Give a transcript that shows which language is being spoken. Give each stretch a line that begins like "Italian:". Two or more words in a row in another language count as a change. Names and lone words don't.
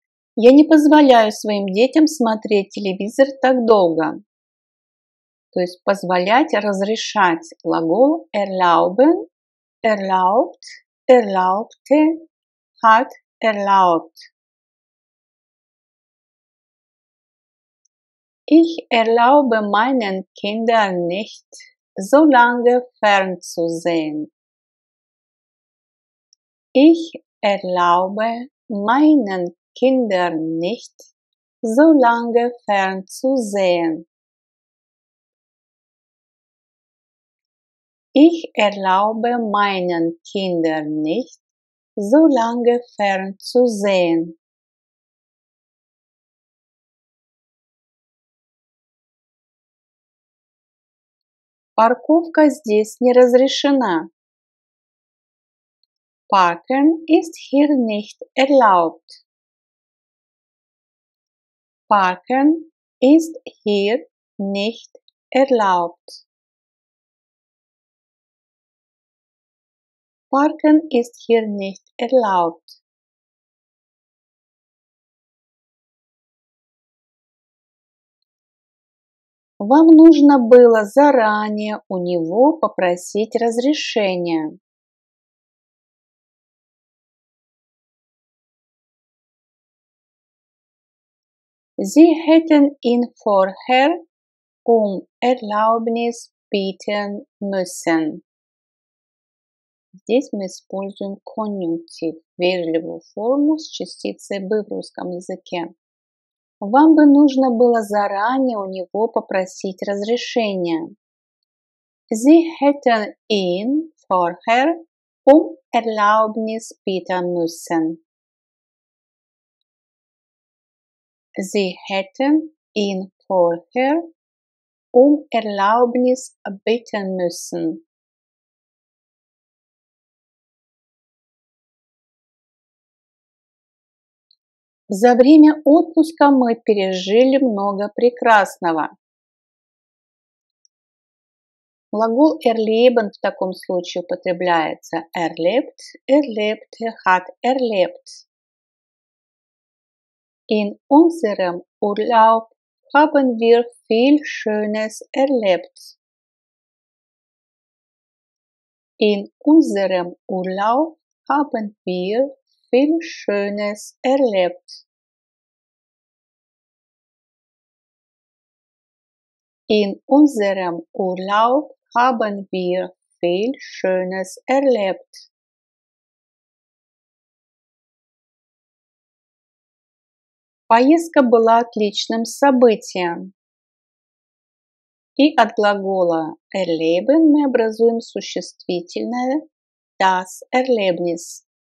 Russian: Я не позволяю своим детям смотреть телевизор так долго. То есть позволять, разрешать.
German: Глагол erlauben, erlaubt, erlaubte, hat erlaubt. Ich erlaube meinen Kindern nicht, so lange fernzusehen. Ich erlaube meinen Kindern nicht, so lange fernzusehen. Ich erlaube meinen Kindern nicht, so lange fernzusehen.
Russian: Парковка здесь не разрешена.
German: Parken ist hier nicht erlaubt. Parken ist hier nicht erlaubt. Parken ist hier nicht erlaubt.
Russian: Вам нужно было заранее у него попросить разрешения.
German: Sie hätten ihn vorher Erlaubnis bitten müssen.
Russian: Здесь мы используем конъюнктив, вежливую форму с частицей «бы» в русском языке. Вам бы нужно было заранее у него попросить разрешения.
German: Sie hätten ihn vorher Erlaubnis bitten müssen. Sie hätten ihn vorher Erlaubnis bitten müssen.
Russian: За время отпуска мы пережили много прекрасного. Глагол erleben в таком случае употребляется
German: erlebt, erlebte, hat erlebt. In unserem Urlaub haben wir viel Schönes erlebt. In unserem Urlaub haben wir viel Schönes erlebt. In unserem Urlaub haben wir viel Schönes erlebt.
Russian: Поездка была отличным событием. И от глагола erleben мы образуем существительное
German: das Erlebnis.